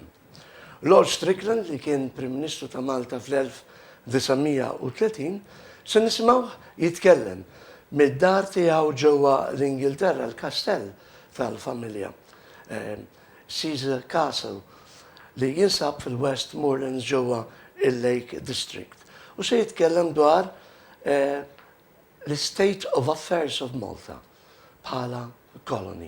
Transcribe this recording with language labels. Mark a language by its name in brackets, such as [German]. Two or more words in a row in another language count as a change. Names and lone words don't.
[Maltese] Lord Strickland li kien Prim Ministru ta' Malta fl-1930 se nisimgħu jitkellem mid-dar tiegħu ġewwa l-Ingilterra, l-kastell tal-familja, Caesar Castle, li jinsab fil-Westmorelands ġewwa il-Lake District. U se jitkellem dwar l- [English] State of Affairs of Malta [Maltese] bħala colony.